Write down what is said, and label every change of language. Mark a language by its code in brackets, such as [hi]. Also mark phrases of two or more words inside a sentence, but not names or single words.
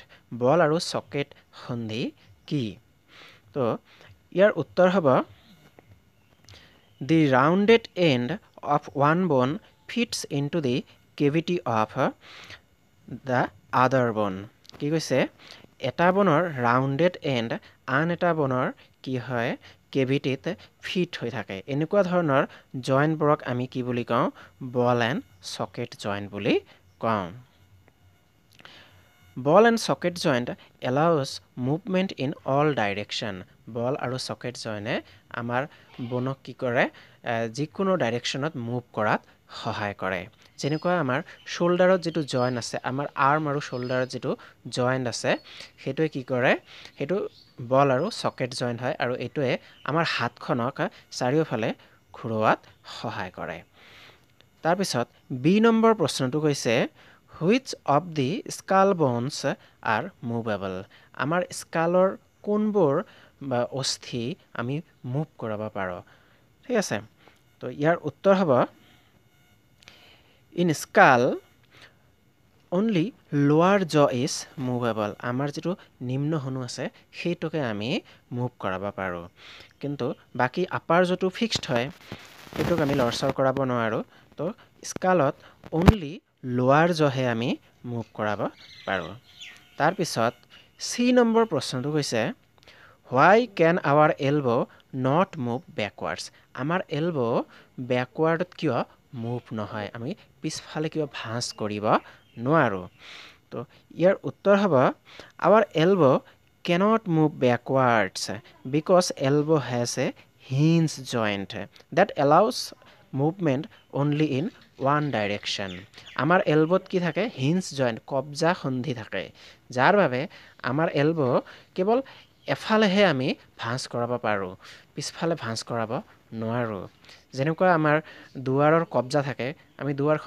[as] Ball আৰু socket সন্ধি কি? তো ইয়াৰ উত্তৰ হ'ব [en] The rounded end of one bone fits into the cavity of the other bone. [as] কি কৈছে এটা বনৰ [en] rounded end [as] আন এটা বনৰ কি হয় কেভিটিত ফিট হৈ থাকে এনেকুৱা ধৰণৰ জয়েন্টবোৰক আমি কি বুলি কওঁ [en] ball and socket joint [as] বুলি কওঁ [en] ball and socket joint allows movement in all direction [as] বল আৰু সকেট জয়েন্টে আমাৰ বনক কি কৰে যিকোনো ডাইৰেকশ্যনত মুভ কৰাত সহায় কৰে যেনেকুৱা আমাৰ শোল্ডাৰত যেটো জয়েন্ট আছে আমাৰ আৰ্ম আৰু শোল্ডাৰত যেটো জয়েন্ট আছে হেতুৱে কি কৰে হেতু বল আৰু সকেট জয়েন্ট হয় আৰু এটোৱে আমাৰ হাতখনক চাৰিওফালে ঘুৰোৱাত সহায় কৰে তাৰ পিছত বি নম্বৰ প্ৰশ্নটো কৈছে [en] which of the skull bones are movable [as] আমাৰ স্কালৰ কোনবোৰ বা অস্থি আমি মুভ কৰাব পাৰো ঠিক আছে তো ইয়াৰ উত্তৰ হ'ব [en] in skull only lower jaw is movable [as] আমাৰ যেটো নিম্ন হনু আছে সেইটোকে আমি মুভ কৰাব পাৰো কিন্তু বাকি আপাৰ যেটো ফিক্সড হয় এটোক আমি লৰচৰ কৰাব নোৱাৰো তো স্কালত [en] only lower jaw [as] হে আমি মুভ কৰাব পাৰো তাৰ পিছত সি নম্বৰ প্ৰশ্নটো কৈছে [en] why can our elbow not move backwards [as] আমাৰ [en] elbow backward [as] কিয় মুভ নহয় আমি পিছফালে কিয় ভাঁজ কৰিব নোৱাৰো তো ইয়াৰ উত্তৰ হ'ব [en] our elbow cannot move backwards because elbow has a hinge joint that allows movement only in one direction [as] আমাৰ এলবত কি থাকে [en] hinge joint [as] কব্জা সন্ধি থাকে যাৰ বাবে আমাৰ এলব কেৱল এফালেহে আমি ভাঁজ কৰাব পাৰোঁ পিছফালে ভাঁজ কৰাব নোৱাৰোঁ যেনেকুৱা আমাৰ দুৱাৰৰ কব্জা থাকে আমি দুৱাৰখন